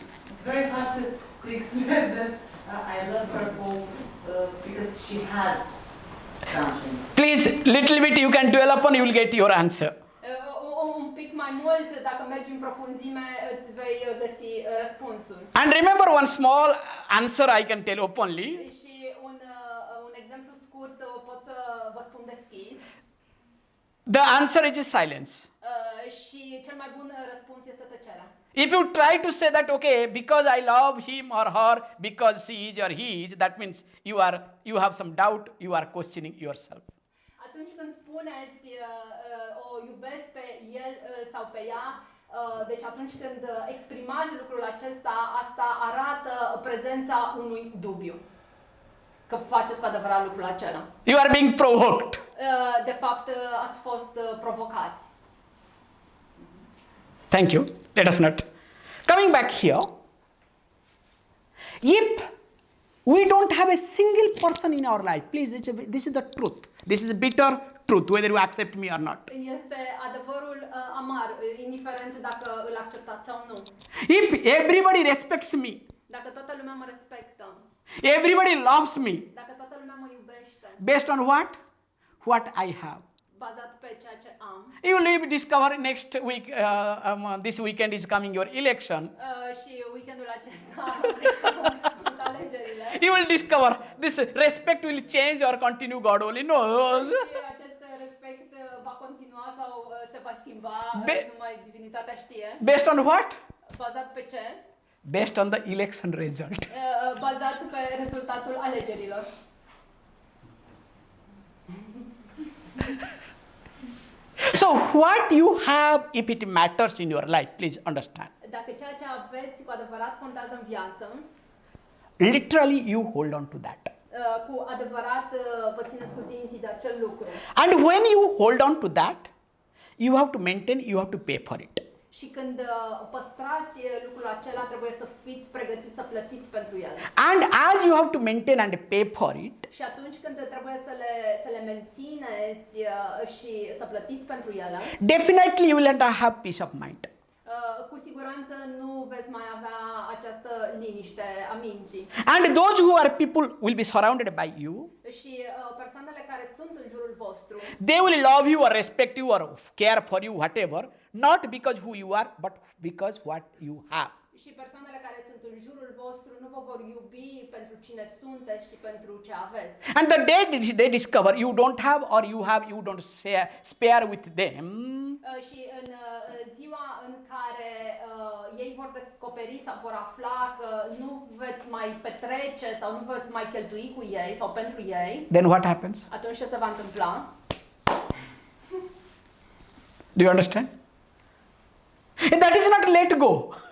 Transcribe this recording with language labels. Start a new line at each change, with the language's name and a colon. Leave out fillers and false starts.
English: It's very hard to accept that I love her for, because she has something. Please, little bit you can dwell upon, you will get your answer.
Romanian: Un pic mai mult, dacă mergi în profunzime, îți vei găsi răspunsul.
English: And remember one small answer I can tell openly.
Romanian: Și un exemplu scurt pot să vă spun deschis.
English: The answer is silence.
Romanian: Și cel mai bun răspuns este tăcerea.
English: If you try to say that, okay, because I love him or her, because she is or he is, that means you have some doubt, you are questioning yourself.
Romanian: Atunci când spuneți o iubesc pe el sau pe ea, deci atunci când exprimați lucrul acesta, asta arată prezența unui dubiu. Că faceți cu adevărat lucrul acela.
English: You are being provoked.
Romanian: De fapt, ați fost provocați.
English: Thank you. Let us not. Coming back here, if we don't have a single person in our life, please, this is the truth. This is bitter truth, whether you accept me or not.
Romanian: Este adevărul amar, indiferent dacă îl acceptați sau nu.
English: If everybody respects me,
Romanian: Dacă toată lumea mă respectă,
English: everybody loves me,
Romanian: dacă toată lumea mă iubește,
English: based on what? What I have.
Romanian: bazat pe ceea ce am,
English: You will discover next week, this weekend is coming your election.
Romanian: și weekendul acesta sunt alegerile.
English: You will discover this respect will change or continue, God only knows.
Romanian: Și acest respect va continua sau se va schimba, numai divinitatea știe.
English: Based on what?
Romanian: Bazat pe ce?
English: Based on the election result.
Romanian: Bazat pe rezultatul alegerilor.
English: So what you have, if it matters in your life, please understand.
Romanian: Dacă ceea ce aveți cu adevărat contează în viață,
English: Literally you hold on to that.
Romanian: cu adevărat vă țineți cu dinții de acel lucru.
English: And when you hold on to that, you have to maintain, you have to pay for it.
Romanian: Și când păstrați lucrul acela, trebuie să fiți pregătiți să plătiți pentru el.
English: And as you have to maintain and pay for it,
Romanian: Și atunci când trebuie să le mențineți și să plătiți pentru ele,
English: definitely you will not have peace of mind.
Romanian: cu siguranță nu veți mai avea această liniște a minții.
English: And those who are people will be surrounded by you.
Romanian: Și persoanele care sunt în jurul vostru,
English: They will love you or respect you or care for you, whatever, not because who you are, but because what you have.
Romanian: și persoanele care sunt în jurul vostru nu vă vor iubi pentru cine sunteți, ci pentru ce aveți.
English: And the day they discover you don't have or you have, you don't spare with them,
Romanian: Și în ziua în care ei vor descoperi sau vor afla că nu veți mai petrece sau nu veți mai cheltui cu ei sau pentru ei,
English: then what happens?
Romanian: atunci ce se va întâmpla?
English: Do you understand? That is not let go.